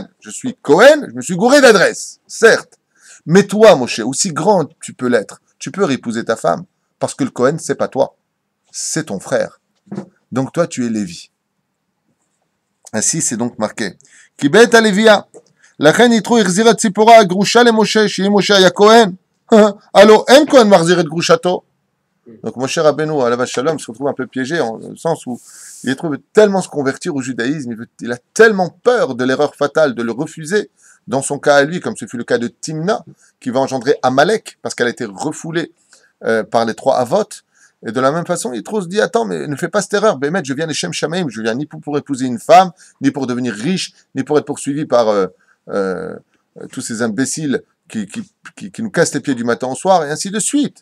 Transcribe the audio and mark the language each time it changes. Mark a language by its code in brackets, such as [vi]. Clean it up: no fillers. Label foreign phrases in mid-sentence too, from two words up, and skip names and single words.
[fr] Je suis Cohen, je me suis gouré d'adresse, certes. Mais toi, Moshe, aussi grand tu peux l'être, tu peux épouser ta femme. Parce que le Cohen, c'est pas toi, c'est ton frère. Donc toi, tu es Lévi. Ainsi, c'est donc marqué. Kibet a Lévia. [he] לכן יתרו החזיר את ציפורה הגרושה למשה, שאם משה היה כהן, הלא אין כהן מחזיר את גרושתו. [fr] Donc Moshe Rabbeinu, [he] עליו השלום, [fr] se retrouve un peu piégé, en le sens où il veut tellement se convertir au judaïsme, il a tellement peur de l'erreur fatale, de le refuser, dans son cas à lui, comme ce fut le cas de Timna, qui va engendrer Amalek, parce qu'elle a été refoulée par les 3 Avot. Et de la même façon, Yitro se dit, attends, mais ne fais pas cette erreur, Bémet, je viens des [he] שם שמים, [fr] je viens ni pour épouser une femme, ni pour devenir riche, ni pour être poursuivi par tous ces imbéciles qui nous cassent les pieds du matin au soir, et ainsi de suite.